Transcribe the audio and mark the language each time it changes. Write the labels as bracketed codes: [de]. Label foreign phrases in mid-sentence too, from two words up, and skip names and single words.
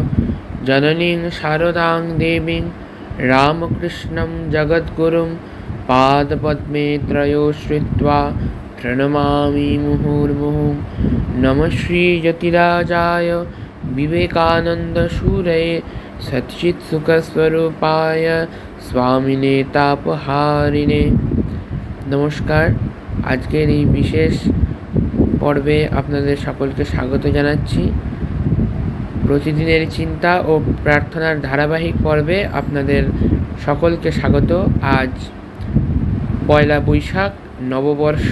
[sa] जननीं शारदां देवीं रामकृष्णं जगद्गुरुं पादपद्मे त्रयोश्रित्वा प्रणमामि मुहुर्मुहुः। नमः श्रीयतिराजाय विवेकानन्दसूरये सच्चित्सुखस्वरूपाय स्वामिने तापहारिणे। [bn] नमस्कार, আজকের এই বিশেষ পর্বে আপনাদের সকলকে স্বাগত জানাচ্ছি। প্রতিদিনের চিন্তা ও প্রার্থনার ধারাবাহিক পর্বে আপনাদের সকলকে স্বাগত। আজ পয়লা বৈশাখ, নববর্ষ।